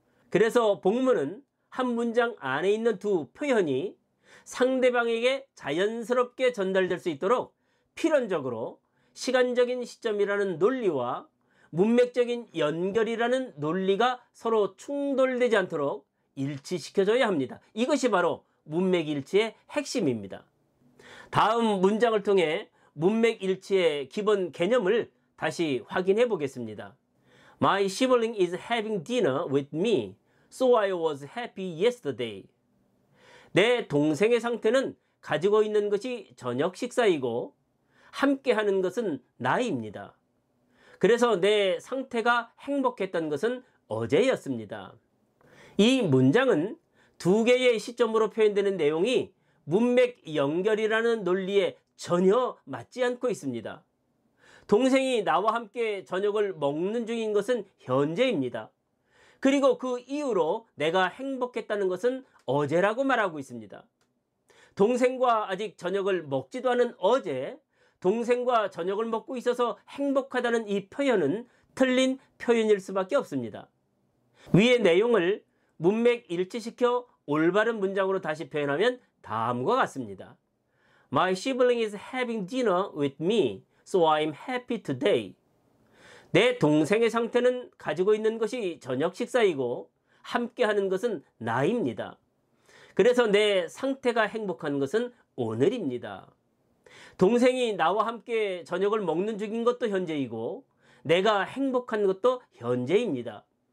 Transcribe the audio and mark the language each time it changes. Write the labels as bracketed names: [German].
[Korean] 그래서 복문은 한 문장 안에 있는 두 표현이 상대방에게 자연스럽게 전달될 수 있도록 필연적으로 시간적인 시점이라는 논리와 문맥적인 연결이라는 논리가 서로 충돌되지 않도록 일치시켜줘야 합니다. 이것이 바로 문맥일치의 핵심입니다. 다음 문장을 통해 문맥일치의 기본 개념을 다시 확인해 보겠습니다. [English] My sibling is having dinner with me, so I was happy yesterday. [Korean] 내 동생의 상태는 가지고 있는 것이 저녁 식사이고 함께 하는 것은 나입니다. 그래서 내 상태가 행복했던 것은 어제였습니다. 이 문장은 두 개의 시점으로 표현되는 내용이 문맥 연결이라는 논리에 전혀 맞지 않고 있습니다. 동생이 나와 함께 저녁을 먹는 중인 것은 현재입니다. 그리고 그 이후로 내가 행복했다는 것은 어제라고 말하고 있습니다. 동생과 아직 저녁을 먹지도 않은 어제, 동생과 저녁을 먹고 있어서 행복하다는 이 표현은 틀린 표현일 수밖에 없습니다. 위의 내용을 문맥 일치시켜 올바른 문장으로 다시 표현하면 다음과 같습니다. [English] My sibling is having dinner with me, so I'm happy today. [Korean] 내 동생의 상태는 가지고 있는 것이 저녁 식사이고 함께 하는 것은 나입니다. 그래서 내 상태가 행복한 것은 오늘입니다. 동생이 나와 함께 저녁을 먹는 중인 것도 현재이고 내가 행복한 것도 현재입니다.